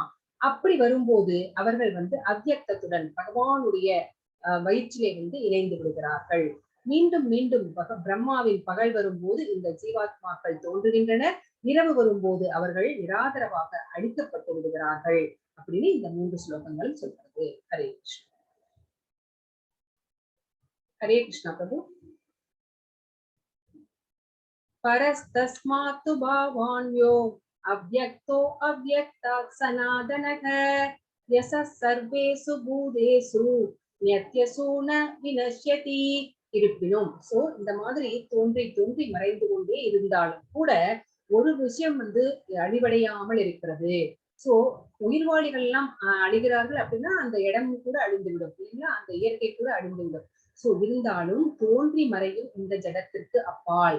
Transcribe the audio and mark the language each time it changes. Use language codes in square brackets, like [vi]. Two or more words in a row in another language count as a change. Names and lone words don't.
[ta] அப்படி வரும்போது அவர்கள் அவ்யக்தத்துடன் பகவானுடைய வயிற்றிலே இணைந்து விடுகிறார்கள். மீண்டும் மீண்டும் பிரம்மாவின் பகல் வரும்போது இந்த ஜீவாத்மாக்கள் தோன்றுகின்றனர். இரவு வரும்போது அவர்கள் நிராதரவாக அழிக்கப்பட்டு விடுகிறார்கள் அப்படின்னு இந்த 3 ஸ்லோகங்கள் சொல்றது. ஹரே கிருஷ்ணா. [hi] हरे कृष्णा प्रभु. [sa] परस्तस्मात् भावान्यो अव्यक्तो अव्यक्तात् सनातनः यस्य सर्वेषु भूतेषु नित्यसु न विनश्यति. [ta] இருப்பினும் சோ இந்த மாதிரி தோன்றி தோன்றி மறைந்து கொண்டே இருந்தாலும் கூட ஒரு விஷயம் அழிவடையாமல் இருக்கிறது. சோ உயிர்வாளிகள் எல்லாம் அழிகிறார்கள் அப்படின்னா அந்த இடம் கூட அழிந்துவிடும் இல்லைங்களா? அந்த இயற்கை கூட அழிந்துவிடும். சோ இருந்தாலும் தோன்றி மறையும் இந்த ஜடத்திற்கு அப்பால்.